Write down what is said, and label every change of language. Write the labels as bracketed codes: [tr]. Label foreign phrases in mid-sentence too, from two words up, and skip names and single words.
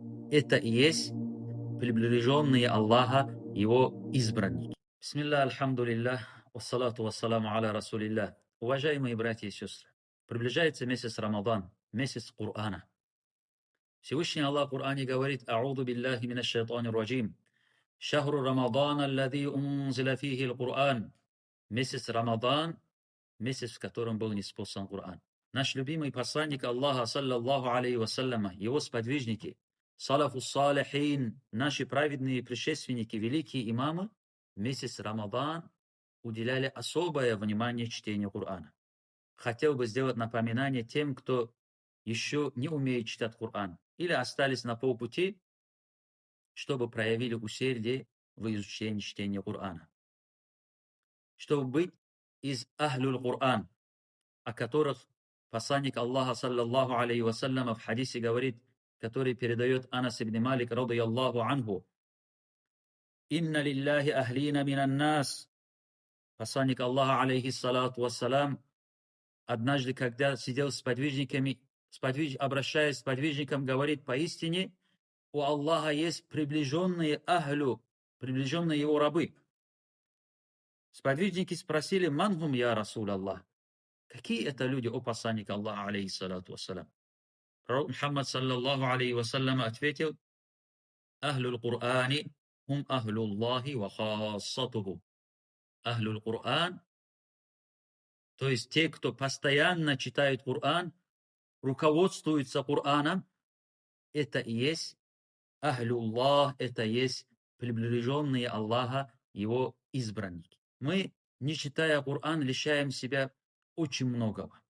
[ru] это и есть приближенные Аллаха, Его избранники. [ar] بسم الله الحمد لله والصلاة والسلام على رسول الله. [ru] Уважаемые братья и сестры, приближается месяц Рамадан, месяц Корана. Всевышний Аллах в Коране говорит: [ar] «أعوذ بالله من الشيطان الرجيم. شهر رمضان الذي أنزل فيه القرآن». [ru] Месяц Рамадан, месяц, в котором был ниспослан Коран. Наш любимый посланник Аллаха, [ar] صلى الله عليه وسلم, [ru] его сподвижники, [ar] سلف صالحين, [ru] наши праведные предшественники, великие имамы, в месяц Рамадан уделяли особое внимание чтению Корана. Хотел бы сделать напоминание тем, кто еще не умеет читать Коран или остались на полпути, чтобы проявили усердие в изучении чтения Корана. Чтобы быть из [ar] أهل القرآن, [ru] о которых посланник Аллаха, [ar] صلى الله عليه وسلم, [ru] в хадисе говорит, который передает Анас ибн Малик, [ar] رضي الله عنه: «إن لله أهلين من الناس». [ru] Посланник Аллаха, [ar] عليه الصلاة والسلام, [ru] однажды, когда сидел с подвижниками, обращаясь с подвижником, говорит: поистине у Аллаха есть приближенные ахлю, приближенные его рабы. Сподвижники спросили: [ar] «من هم يا رسول الله?» [ru] Какие это люди, о посланник Аллаха, [ar] عليه الصلاة والسلام? Пророк Мухаммад, صلى الله عليه وسلم, ответил: «أهل القرآن هم أهل الله وخاصته». أهل القرآن, [ru] то есть те, кто постоянно читает Коран, руководствуются Кораном, это и есть Ахлюллах, это и есть приближенные Аллаха, Его избранники. Мы, не читая Коран, лишаем себя очень многого.